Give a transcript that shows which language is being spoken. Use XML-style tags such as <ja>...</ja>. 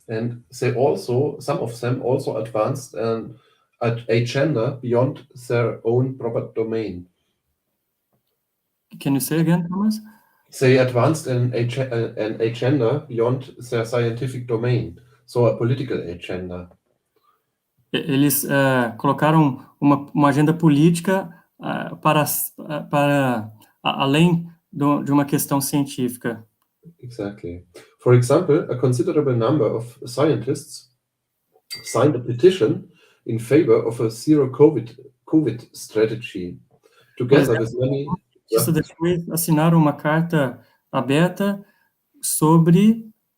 <en>And some of them also advanced an agenda beyond their own proper domain. Can you say again, Thomas? They advanced an agenda beyond their scientific domain, so a political agenda.</en> <pt>Eles colocaram uma agenda política para além de uma questão científica.</pt> <en>Exactly. For example, a considerable number of scientists signed a petition in favor of a zero COVID strategy, together with many.</en> <pt>Depois assinaram uma carta aberta sobre</pt>